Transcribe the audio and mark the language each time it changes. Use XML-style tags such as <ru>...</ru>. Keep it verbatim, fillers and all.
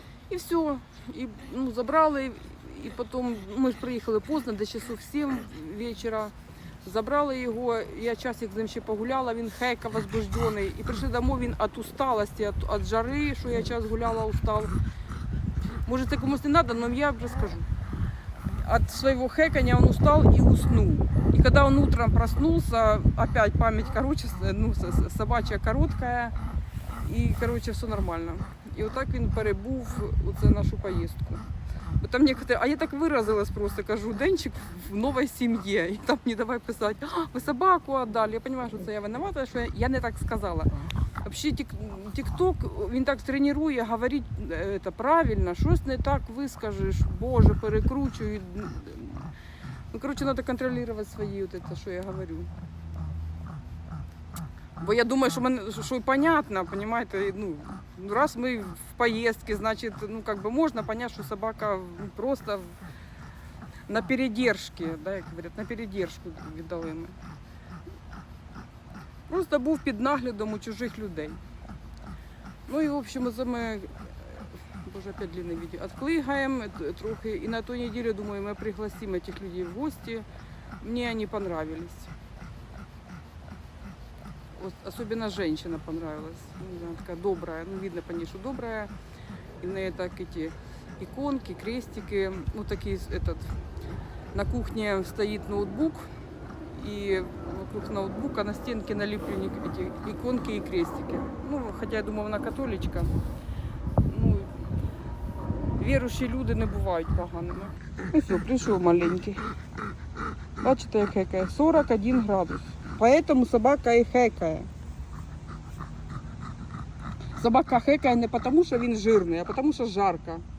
<uk>І все. І, ну, забрали, і потім ми ж приїхали поздно, десь часов сім вечора. Забрали його, я часик з ним ще погуляла, він хейка возбуждений. І прийшли домой, він від усталості, від жари, що я час гуляла, устав. Може, це комусь не треба, але я вже скажу.</uk> <ru>От своего хэкания он устал и уснул. И когда он утром проснулся, опять память, короче, ну, собачья короткая, и, короче, все нормально.</ru> <uk>И вот так він перебув оце нашу поездку.</uk> <ru>Вот там некоторые, а я так выразилась просто, кажу, Денчик в новой семье, и там не давай писать, а, вы собаку отдали. Я понимаю, что это я виновата, что я не так сказала.</ru> <uk>Вообще тік-ток, він так тренує, говорить это, правильно, щось не так вискажеш, боже, перекручую. Ну, коротше, треба контролювати свої, от це, що я говорю. Бо я думаю, що мене, що понятно, понимаєте, ну, раз ми в поїздці, значить, ну, как бы можна понять, що собака просто на передержці, да, як говорять, на передержку віддали ми. Просто був під наглядом у чужих людей. Ну і</uk> <ru>в общем,</ru> <uk>це ми, боже, опять длинне відео, відклигаємо трохи. І на ту неділю, думаю, ми пригласимо цих людей в гості. Мені вони понравились. Особливо жінка понравилась. Вона така добра, ну видно, звісно, добра. І в неї так і ті іконки, крестики. Ну такий, этот, на кухні стоїть ноутбук.</uk> <ru>И вокруг ноутбука на стенке налеплены эти иконки и крестики.</ru> <uk>Ну, хотя я думаю, вона католичка. Ну, віруючі люди не бувають поганими. Ну все, прийшов маленький. Бачите, як хекає? сорок один градус. Поэтому собака і хекає. Собака хекає не тому, що він жирний, а тому, що жарко.</uk>